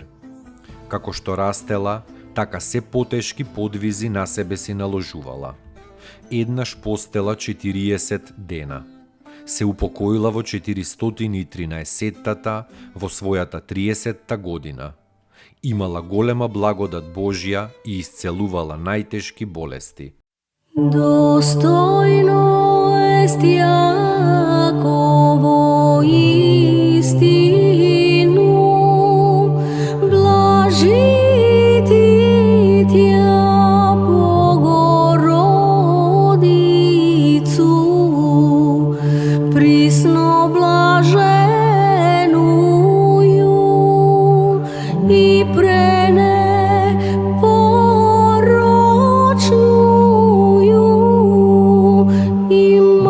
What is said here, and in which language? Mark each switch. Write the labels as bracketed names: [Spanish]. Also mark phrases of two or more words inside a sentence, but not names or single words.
[Macedonian] Како што растела, така се потешки подвизи на себе си наложувала. Еднаш постела 40 дена. Се упокоила во 413-та во својата 30-та година. Имала голема благодат Божја и исцелувала најтешки болести. [Church Slavic] Достойно ест Јаково истину, блажити Тја Богородицу, присно блаженују и пренепорочнују и